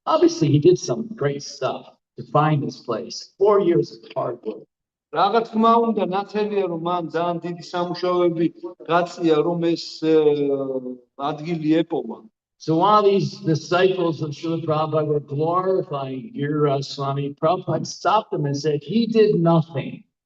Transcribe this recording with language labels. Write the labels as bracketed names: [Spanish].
[English] Obviously, he did some great stuff to find this place. 4 years of hard work. [Georgian] რა თქმა უნდა, ნათელია რომ მან ძალიან დიდი სამუშაოები გაწია რომ ეს ადგილი ეპოვა. [English] So while these disciples of Srila Prabhupada were glorifying Giriraj Swami, Prabhupada stopped them and said, he did nothing.